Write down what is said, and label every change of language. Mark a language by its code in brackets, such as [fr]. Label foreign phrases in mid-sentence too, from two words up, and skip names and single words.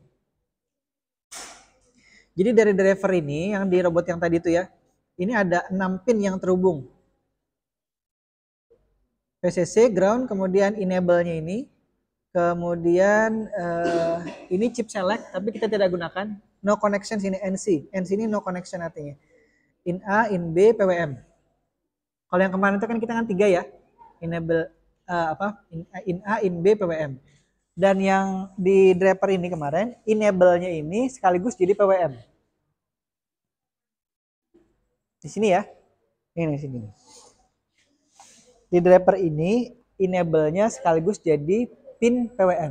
[id] Jadi dari driver ini yang di robot yang tadi itu ya, ini ada 6 pin yang terhubung. VCC, ground, kemudian enable-nya ini. Kemudian ini [en] chip select, [id] tapi kita tidak gunakan. [en] No connection [id] sini NC. NC ini [en] no connection [id] artinya. In A, in B, PWM. Kalau yang kemarin itu kan kita kan 3 ya. Enable in A, in B, PWM. Dan yang di driver ini kemarin, enable-nya ini sekaligus jadi PWM. Di sini ya. Ini di sini. Di driver ini enable-nya sekaligus jadi pin PWM.